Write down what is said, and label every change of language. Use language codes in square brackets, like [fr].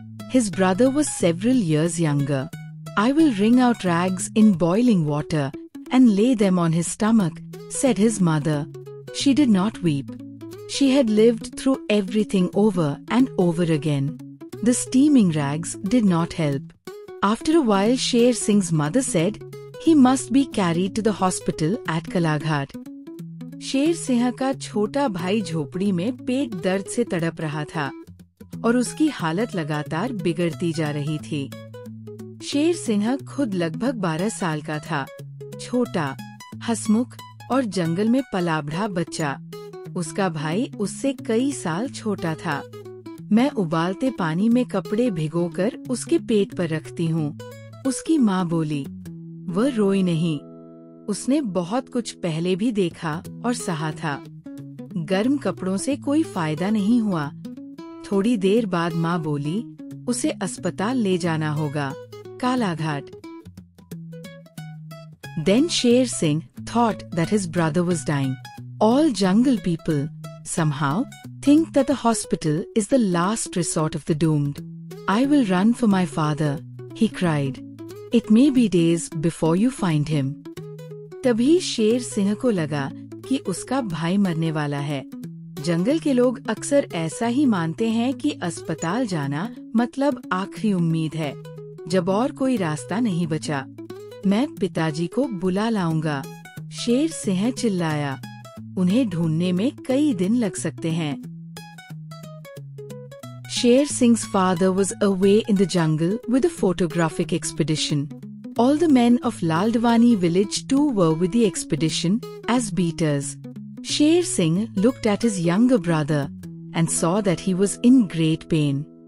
[en] His brother was several years younger. "I will wring out rags in boiling water and lay them on his stomach," said his mother. She did not weep. She had lived through everything over and over again. The steaming rags did not help. After a while, Sher Singh's mother said he must be carried to the hospital at Kalaghat. [hi] Sher Singh का छोटा भाई झोपड़ी में पेट दर्द से तड़प रहा था और उसकी हालत लगातार बिगड़ती जा रही थी। शेर सिंह खुद लगभग 12 साल का था, छोटा, हंसमुख और जंगल में पला-बढ़ा बच्चा। उसका भाई उससे कई साल छोटा था। "मैं उबालते पानी में कपड़े भिगोकर उसके पेट पर रखती हूँ," उसकी माँ बोली। वह रोई नहीं। उसने बहुत कुछ पहले भी देखा और सहा था। गर्म कपड़ों से कोई फायदा नहीं हुआ। थोड़ी देर बाद माँ बोली, "उसे अस्पताल ले जाना होगा, Kalaghat." [en] Then Sher Singh thought that his brother was dying. All jungle people, somehow, think that the hospital is the last resort of the doomed. "I will run for my father," he cried. "It may be days before you find him." [hi] तभी शेर सिंह को लगा कि उसका भाई मरने वाला है। जंगल के लोग अक्सर ऐसा ही मानते हैं कि अस्पताल जाना मतलब आखिरी उम्मीद है, जब और कोई रास्ता नहीं बचा। "मैं पिताजी को बुला लाऊंगा," शेर सिंह चिल्लाया। "उन्हें ढूंढने में कई दिन लग सकते हैं." [en] Sher Singh's father was away in the jungle with a photographic expedition. All the men of Laldwani village too were with the expedition as beaters. Sher Singh looked at his younger brother and saw that he was in great pain.